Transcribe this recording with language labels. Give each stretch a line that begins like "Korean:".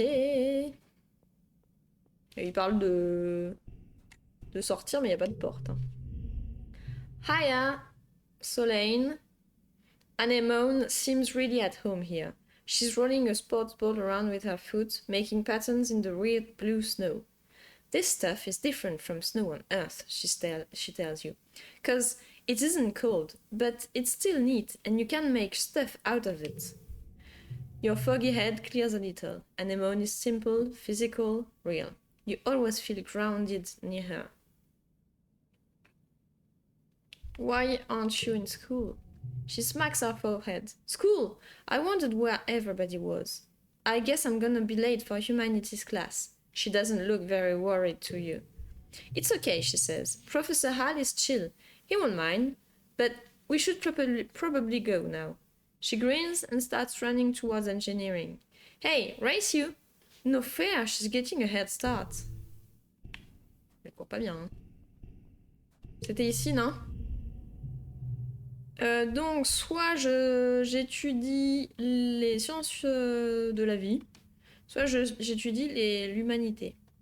French: Et il parle de sortir, mais il n'y a pas de porte.
English: Hein. Hiya, Solane. Anemone seems really at home here. She's rolling a sports ball around with her foot, making patterns in the weird blue snow. This stuff is different from snow on Earth, she tells you. 'Cause it isn't cold, but it's still neat, and you can make stuff out of it. Your foggy head clears a little. Anemone is simple, physical, real. You always feel grounded near her. Why aren't you in school? She smacks her forehead. School! I wondered where everybody was. I guess I'm gonna be late for humanities class. She doesn't look very worried to you. It's okay, she says. Professor Hall is chill. He won't mind. But we should probably go now. She grins and starts running towards engineering. Hey, race you! No fair, she's getting a head start.
French: Elle court pas bien, hein. C'était ici, non? Donc, soit j'étudie les sciences de la vie, soit j'étudie l'humanité.